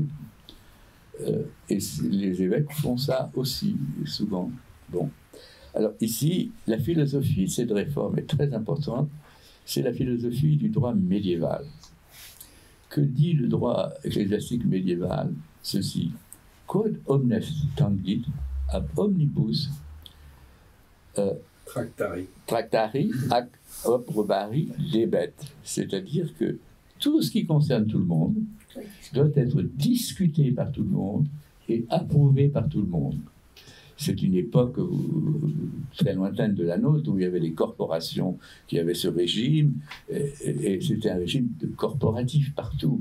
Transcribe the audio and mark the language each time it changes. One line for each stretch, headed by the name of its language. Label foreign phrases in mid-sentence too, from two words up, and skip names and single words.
French: Et les évêques font ça aussi, souvent. Bon. Alors ici, la philosophie de cette réforme est très importante. C'est la philosophie du droit médiéval. Que dit le droit ecclésiastique médiéval? Ceci.
Latin: Quod omnes tangit ab omnibus tractari ac opprobari debet.
French: C'est-à-dire que tout ce qui concerne tout le monde doit être discuté par tout le monde et approuvé par tout le monde. C'est une époque très lointaine de la nôtre où il y avait des corporations qui avaient ce régime, et c'était un régime corporatif partout.